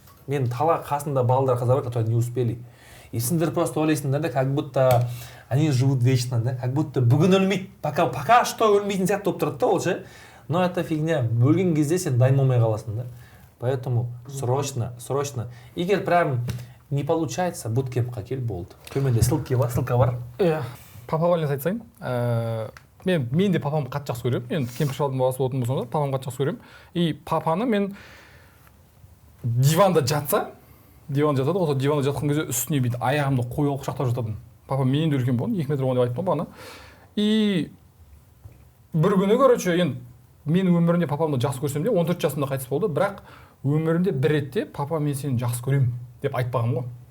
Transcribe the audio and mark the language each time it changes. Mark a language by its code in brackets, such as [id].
[kk] Мен тала қасында балдар қыздар бар, [ru] которые не успели. И [kk] сендер просто ойлайсыңдар да, [ru] как будто они живут вечно, да? Как будто [kk] бүгін өлмейді. [ru] Пока что [kk] өлмейтін сияқты болып тұрады да ол ше. [ru] Но это фигня. [kk] Өлген кезде сен дайын болмай қаласың да. [ru] Поэтому срочно. [kk] Егер [ru] прям не получается, [kk] буткемпқа кел болды. Төменде ссылка бар. Иә. Папаға не айтсайын. Мен де папамды қатты жақсы көремін. Мен кемпір шалдың баласы болатын болсам да, папамды қатты жақсы көремін. И папаны мен диванда жатады, осы диванда жатқан кезде үстіне бүйтіп аяғымды қойып құшақтап жататын. Папам менен де үлкен болған, 2 метр болған деп айттым бағана. И бір күні, короче, енді менің өмірімде папамды жақсы көрсем де 14 жасымда қайтыс болды, бірақ өмірімде бір ретте папа, мен сені жақсы көремін деп айтпағым ғой.